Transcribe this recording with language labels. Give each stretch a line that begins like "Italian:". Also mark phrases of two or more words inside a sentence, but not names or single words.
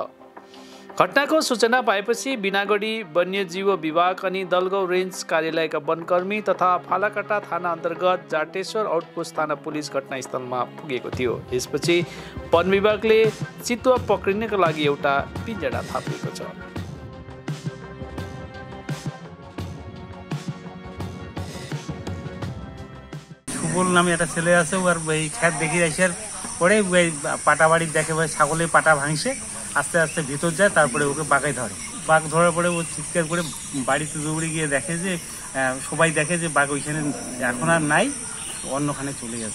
Nepali: घटनाको सूचना पाएपछि बिनागढी वन्यजीव विभाग अनि दलगाउँ रेन्ज कार्यालयका वनकर्मी तथा फालाकाटा थाना अन्तर्गत जाटेश्वर आउटपोस्ट थाना पुलिस घटनास्थलमा पुगेको थियो। यसपछि वन विभागले चितुवा पक्रिनका लागि एउटा पिञ्जरा थापिएको छ।
Bangla: সুবল নামে একটা ছেলে আছে, ওর ওই খেত দেখে আসার পরে ওই পাটা বাড়ি দেখে ভাই ছাগলে পাটা ভাঙছে, আস্তে আস্তে ভিতর যায়, তারপরে ওকে বাঘে ধরে। বাঘ ধরার পরে ও চিৎকার করে বাড়িতে দৌড়ে গিয়ে দেখে যে সবাই দেখে যে বাঘ ওইখানে এখন আর নাই, অন্যখানে চলে গেছে।